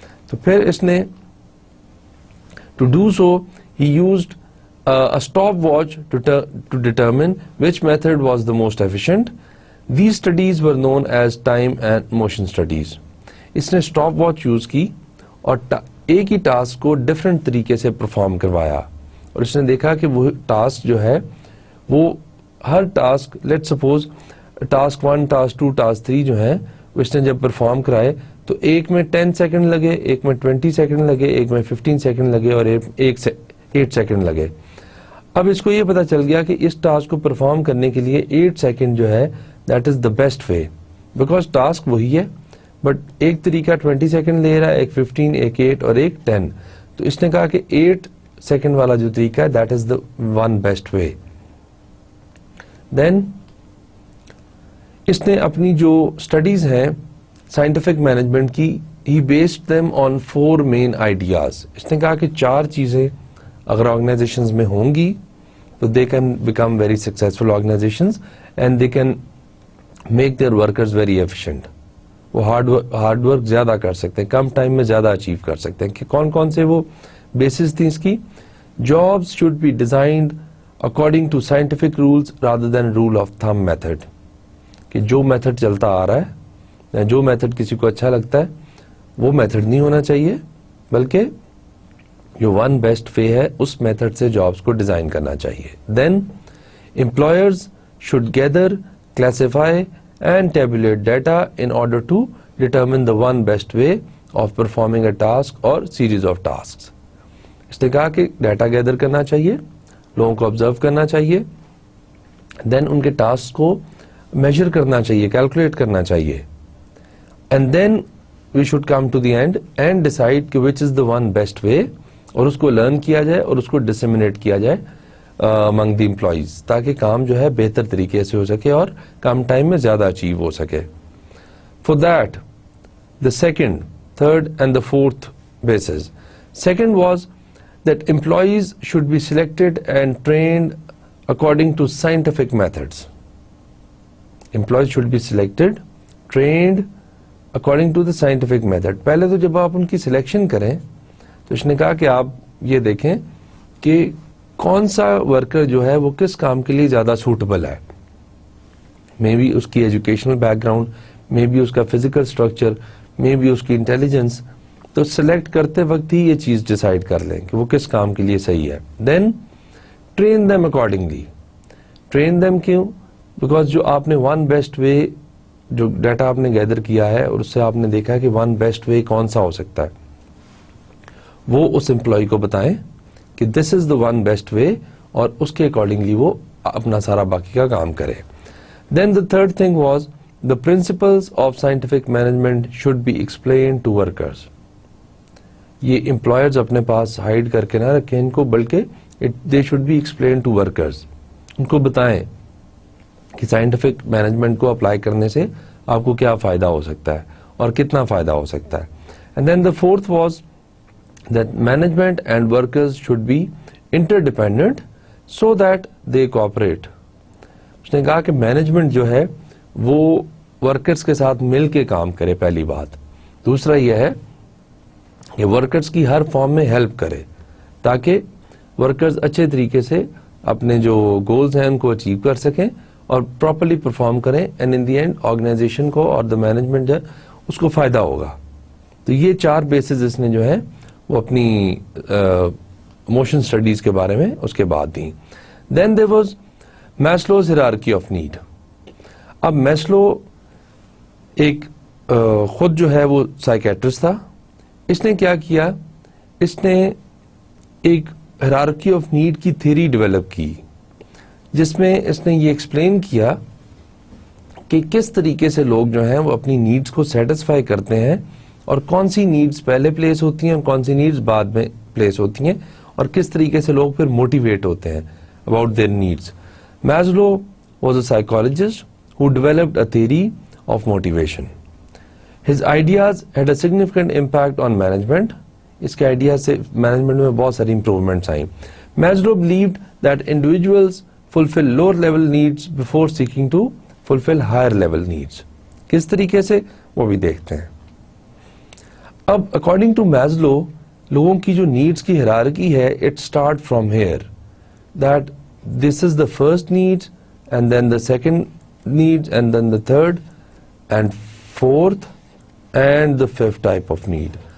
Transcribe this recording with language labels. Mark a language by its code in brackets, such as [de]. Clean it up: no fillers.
[ur] تو پھر اس نے [en] To do so he used a stopwatch to determine which method was the most efficient. These studies were known as time and motion studies. [ur] اس نے stop watch use کی اور ایک ہی task کو different طریقے سے پرفارم کروایا, اور اس نے دیکھا کہ وہ ٹاسک جو ہے وہ ہر task, let suppose task 1, task 2, task 3 جو ہیں اس نے جب پرفارم کرائے تو ایک میں 10 سیکنڈ لگے, ایک میں 20 سیکنڈ لگے, ایک میں 15 سیکنڈ لگے اور ایک 8 سیکنڈ لگے. اب اس کو یہ پتا چل گیا کہ اس ٹاسک کو پرفارم کرنے کے لیے 8 سیکنڈ جو ہے [en] that is the best way, [ur] because task وہی ہے بٹ ایک طریقہ 20 سیکنڈ لے رہا ہے, ایک 15, ایک 8 اور ایک 10. تو اس نے کہا کہ 8 سیکنڈ والا جو طریقہ ہے [en] That is the one best way. [ur] دین اس نے اپنی جو اسٹڈیز ہیں سائنٹیفک مینجمنٹ کی, [en] He based them on 4 main ideas. [ur] اس نے کہا کہ 4 چیزیں اگر آرگنائزیشنز میں ہوں گی تو [en] They can become very successful organisations and they can make their workers very efficient. [ur] وہ ہارڈ ورک زیادہ کر سکتے ہیں, کم ٹائم میں زیادہ اچیو کر سکتے ہیں. کہ کون کون سے وہ بیسز تھیں اس کی؟ [en] Jobs should be designed according to scientific rules rather than rule of thumb method. [ur] کہ جو میتھڈ چلتا آ رہا ہے یا جو میتھڈ کسی کو اچھا لگتا ہے وہ میتھڈ نہیں ہونا چاہیے, بلکہ جو ون بیسٹ وے ہے اس میتھڈ سے جابس کو ڈیزائن کرنا چاہیے. [en] Then employers should gather, classify and tabulate data in order to determine the one best way of performing a task اور series of task. [ur] اس نے کہا کہ ڈیٹا گیدر کرنا چاہیے, لوگوں کو آبزرو کرنا چاہیے, دین ان کے ٹاسک کو میجر کرنا چاہیے, کیلکولیٹ کرنا چاہیے, [en] and then we should come to the end and decide [ur] کہ [en] which is the one best way, [ur] اور اس کو لرن کیا جائے اور اس کو ڈسیمینیٹ کیا جائے [en] among the employees, [ur] تاکہ کام جو ہے بہتر طریقے سے ہو سکے اور کم ٹائم میں زیادہ اچیو ہو سکے. [en] For that, the second, third and the fourth basis. Second was that employees should be selected and trained according to scientific methods. Employees should be selected, trained according to the scientific method. [ur] پہلے تو جب آپ ان کی selection کریں تو اس نے کہا کہ آپ یہ دیکھیں کہ کون سا ورکر جو ہے وہ کس کام کے لیے زیادہ سوٹیبل ہے, مے بی اس کی educational back ground, may be اس کا فزیکل اسٹرکچر, مے بی اس کی انٹیلیجنس. تو سلیکٹ کرتے وقت ہی یہ چیز ڈیسائیڈ کر لیں کہ وہ کس کام کے لیے صحیح ہے. [en] Then train them accordingly. [ur] Train them کیوں؟ بیکاز جو آپ نے ون بیسٹ وے, جو ڈیٹا آپ نے گیدر کیا ہے اور اس سے آپ نے دیکھا کہ ون بیسٹ وے کون سا ہو سکتا ہے, وہ اس امپلائی کو بتائیں کہ [en] this is the one best way, [ur] اور اس کے اکارڈنگلی وہ اپنا سارا باقی کا کام کرے. [en] Then the third thing was the principles of scientific management should be explain to workers. [ur] یہ امپلائرز اپنے پاس ہائڈ کر کے نہ رکھیں ان کو, بلکہ [en] They should be explain to workers. [ur] ان کو بتائیں کہ سائنٹیفک مینجمنٹ کو اپلائی کرنے سے آپ کو کیا فائدہ ہو سکتا ہے اور کتنا فائدہ ہو سکتا ہے. [en] And then the fourth was that management and workers should be interdependent so that they cooperate. [ur] اس نے کہا کہ مینجمنٹ جو ہے وہ ورکرز کے ساتھ مل کے کام کرے, پہلی بات. دوسرا یہ ہے کہ ورکرز کی ہر فارم میں ہیلپ کرے تاکہ ورکرز اچھے طریقے سے اپنے جو گولز ہیں ان کو اچیو کر سکیں اور پراپرلی پرفارم کریں, [en] and in the end [ur] organization کو اور دا مینجمنٹ جو ہے اس کو فائدہ ہوگا. تو یہ چار بیسز اس نے جو ہے وہ اپنی موشن اسٹڈیز کے بارے میں اس کے بعد دیں. [en] Then there was Maslow's hierarchy of need. [ur] اب میسلو ایک خود جو ہے وہ سائیکیٹرسٹ تھا. اس نے کیا کیا, اس نے ایک ہیرارکی آف نیڈ کی تھیوری ڈیولپ کی, جس میں اس نے یہ ایکسپلین کیا کہ کس طریقے سے لوگ جو ہیں وہ اپنی نیڈز کو سیٹسفائی کرتے ہیں, اور کون سی نیڈز پہلے پلیس ہوتی ہیں اور کون سی نیڈز بعد میں پلیس ہوتی ہیں, اور کس طریقے سے لوگ پھر موٹیویٹ ہوتے ہیں about their needs. [en] Maslow was a psychologist who developed a theory of motivation. His ideas had a significant impact on management. [ur] اس کے آئیڈیا سے مینجمنٹ میں بہت ساری امپروومنٹس آئیں. [en] Maslow believed that individuals fulfill lower level needs before seeking to fulfill higher level needs. [ur] کس طریقے سے وہ بھی دیکھتے ہیں. اب اکارڈنگ ٹو میزلو لوگوں کی جو نیڈس کی ہیرارکی ہے, [en] It start from here, that this is the first need and then the second need and then the third and fourth and the fifth type of need.